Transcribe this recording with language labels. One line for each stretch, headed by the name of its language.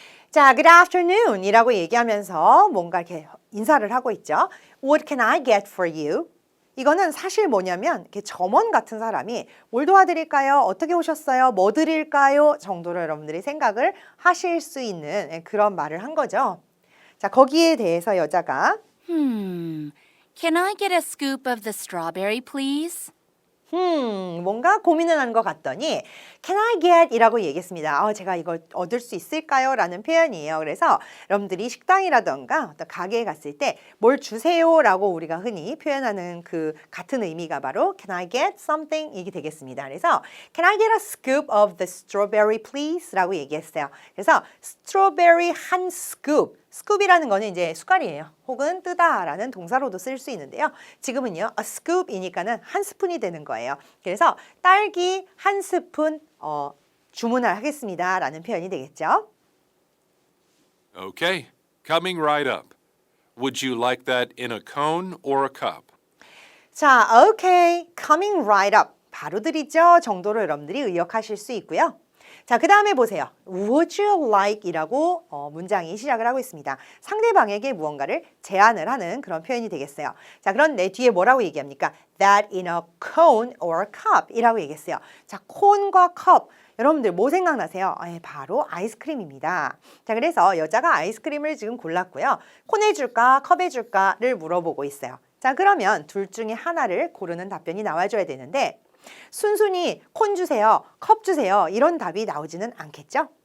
Korean: 자,
English: good afternoon
Korean: 이라고 얘기하면서 뭔가 이렇게 인사를 하고 있죠.
English: What can I get for you?
Korean: 이거는 사실 뭐냐면 이렇게 점원 같은 사람이 뭘 도와드릴까요? 어떻게 오셨어요? 뭐 드릴까요? 정도로 여러분들이 생각을 하실 수 있는 그런 말을 한 거죠. 자, 거기에 대해서 여자가
English: Can I get a scoop of the strawberry, please?
Korean: 뭔가 고민을 하는 것 같더니
English: Can I get?
Korean: 이라고 얘기했습니다. 제가 이걸 얻을 수 있을까요? 라는 표현이에요. 그래서 여러분들이 식당이라던가 어떤 가게에 갔을 때 뭘 주세요? 라고 우리가 흔히 표현하는 그 같은 의미가 바로
English: Can I get something?
Korean: 이게 되겠습니다. 그래서
English: Can I get a scoop of the strawberry, please?
Korean: 라고 얘기했어요. 그래서 strawberry 한 scoop. 스쿱이라는 거는 이제 숟갈이에요. 혹은 뜨다라는 동사로도 쓸 수 있는데요. 지금은요, a scoop이니까는 한 스푼이 되는 거예요. 그래서 딸기 한 스푼 주문을 하겠습니다. 라는 표현이 되겠죠.
English: Okay, coming right up. Would you like that in a cone or a cup?
Korean: 자,
English: okay, coming right up.
Korean: 바로 드리죠. 정도로 여러분들이 의역하실 수 있고요. 자, 그 다음에 보세요.
English: Would you like
Korean: 이라고 문장이 시작을 하고 있습니다. 상대방에게 무언가를 제안을 하는 그런 표현이 되겠어요. 자, 그런데 뒤에 뭐라고 얘기합니까?
English: That in a cone or cup
Korean: 이라고 얘기했어요. 자, 콘과 컵. 여러분들 뭐 생각나세요? 바로 아이스크림입니다. 자, 그래서 여자가 아이스크림을 지금 골랐고요. 콘에 줄까, 컵에 줄까를 물어보고 있어요. 자, 그러면 둘 중에 하나를 고르는 답변이 나와줘야 되는데 순순히 콘 주세요, 컵 주세요 이런 답이 나오지는 않겠죠?